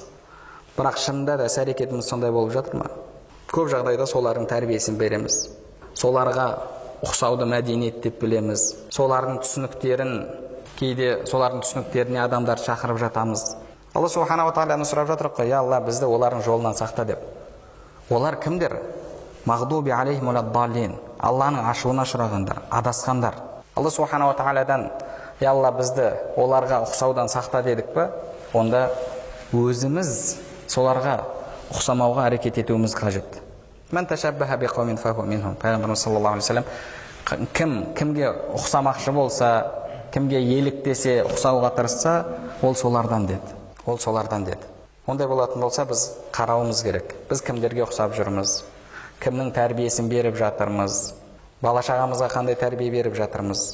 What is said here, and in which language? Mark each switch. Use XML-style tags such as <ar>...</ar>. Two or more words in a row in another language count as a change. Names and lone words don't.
<kk>Бірақ шынында да іс-әрекетіміз сондай болып жатыр ма? Көп жағдайда солардың тәрбиесін береміз. Соларға ұқсауды мәдениет деп білеміз. Солардың түсініктеріне адамдар шақырып жатамыз. Алла субханаху тағаладан сұрап жатыр ғой, Алла, бізді олардың жолынан сақта деп. Олар кімдер?</kk> <ar>المغضوب عليهم ولا الضالين.</ar> <kk>Алланың ашуына ұшырағандар, адасқандар. Алла субханаху тағаладан, Алла, бізді оларға ұқсаудан сақта дедік па, онда өзіміз соларға ұқсамауға әрекет етуіміз қажет.</kk> <ar>من تشبه بقوم فهو منهم.</ar> <kk>Пайғамбарымыз</kk> <ar>صلى الله عليه وسلم,</ar> <kk>кімге ұқсамақшы болса, кімге еліктесе, ұқсауға тырысса, ол солардан деді. Ол солардан деді. Ондай болатын болса, біз қарауымыз керек. Біз кімдерге ұқсап жүрміз? Кімнің тәрбиесін беріп жатырмыз? Бала шағамызға қандай тәрбие беріп жатырмыз?</kk>